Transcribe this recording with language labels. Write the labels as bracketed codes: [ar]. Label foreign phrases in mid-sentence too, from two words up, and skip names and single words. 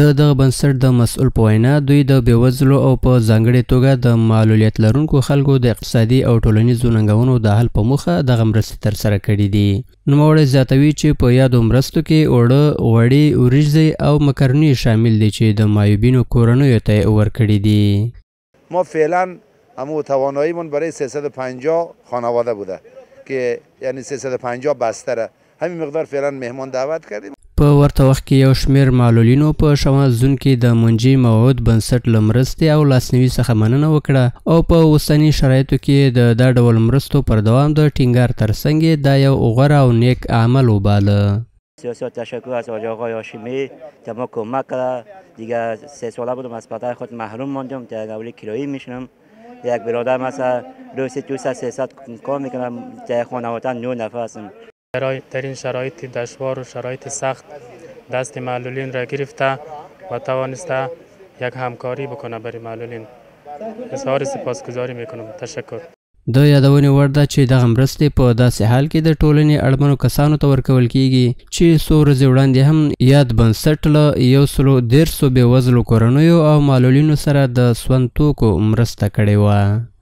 [ps] د دغه بنسټ د مسؤل په وینا دوی د بېوزلو او په ځانګړې توګه د معلولیت لرونکو خلکو د اقتصادي او ټولنیزو ننګونو د حل په موخه دغه مرستې ترسره کړي دي. نوموړی زیاتوي چې په یادو مرستو کې اوړه، غوړي، وریژې او مکروني شامل دي چې د معیوبینو کورنیو ته یې ورکړي دي. [fa] ما فعلا اما تواناییمون برای 350 خانواده بوده که یعنی 350 بستره، همین مقدار فعلا مهمان دعوت کردیم. [ps] په ورته وخت کې یو شمېر معلولینو په شمال زون کې د منجي موعود بنسټ له مرستې او لاسنیوي څخه مننه وکړه او په اوسني شرایطو کې د دا ډول مرستو پر دوام د ټینګار ترڅنګ دا یو غوره او نیک عمل وباله. [fa] بسیار تشکر از آقای هاشمی که ما کمک کرد. دیگه 3 ساله بودم از پدر خود محروم ماندم، در قبل کرایی میشنم. یک برادر مثلا روزی 200-300 کار میکنم، در خانواده 9 نفر هستم. در این شرایط دشوار و شرایط سخت دست معلولین را گرفته و توانسته یک همکاری بکنه برای معلولین. اظهار سپاسگزاری میکنم. تشکر. [ps] د یادونې وړ ده چې دغه مرستې په داسې حال کې د ټولنې اړمنو کسانو ته ورکول کیږي چې څو ورځې وړاندې هم یاد بنسټ له 113 بېوزلو کورنیو او معلولینو سره د سون توکو مرسته کړې وه.